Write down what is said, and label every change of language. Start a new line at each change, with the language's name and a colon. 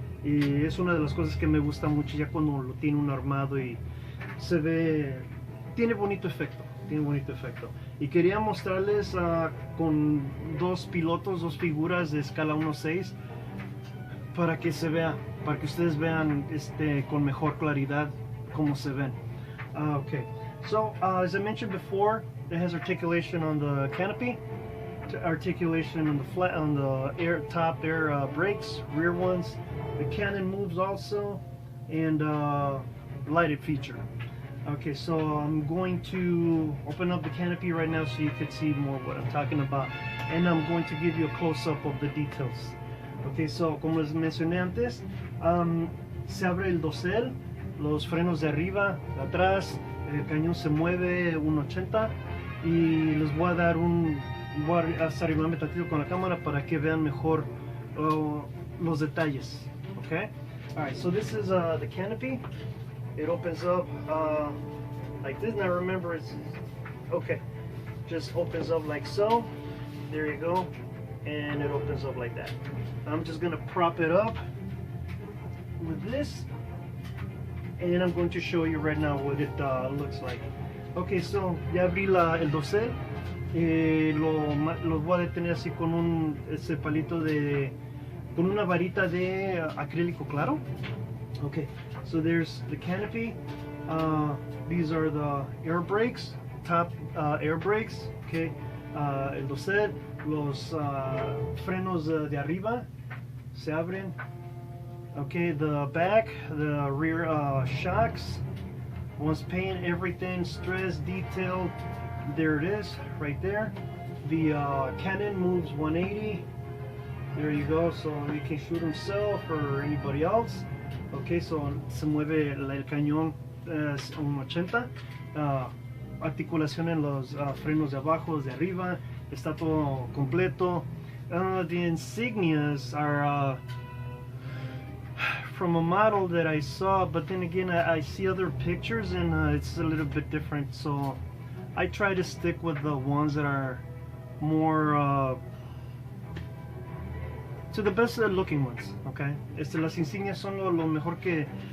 Spanish: Y es una de las cosas que me gusta mucho ya cuando lo tiene uno armado y se ve, tiene bonito efecto. Y quería mostrarles con dos pilotos, dos figuras de escala 1/6 para que se vea, para que ustedes vean con mejor claridad cómo se ven.
English: Okay, so as I mentioned before, it has articulation on the canopy, articulation on the top air brakes, rear ones. The cannon moves also, and lighted feature. Okay, so I'm going to open up the canopy right now so you can see more what I'm talking about, and I'm going to give you a close-up of the details.
Spanish: Okay, so como les mencioné antes, se abre el dosel, los frenos de arriba, de atrás, el cañón se mueve 180, y les voy a dar voy a arrimarme tantito con la cámara para que vean mejor los detalles.
English: Okay, alright, so this is the canopy. It opens up like this. Now remember, it's okay, just opens up like so. There you go, and it opens up like that. I'm just gonna prop it up with this, and I'm going to show you right now what it looks like.
Spanish: Okay, so ya abrí el dosel. Lo voy a detener así con ese palito con una varita de acrílico claro.
English: Okay, so there's the canopy. These are the air brakes, top air brakes.
Spanish: Okay, el dosel, los frenos de arriba se abren.
English: Okay, the back, the rear shocks. Once paint, everything stressed, detailed. There it is, right there. The cannon moves 180. There you go, so you can shoot himself or anybody else.
Spanish: Okay, so se mueve el cañón 180. Articulación en los frenos de abajo, de arriba. Está todo completo.
English: The insignias are from a model that I saw, but then again I see other pictures and it's a little bit different, so I try to stick with the ones that are more to the best looking ones. Okay,
Spanish: las insignias son lo mejor que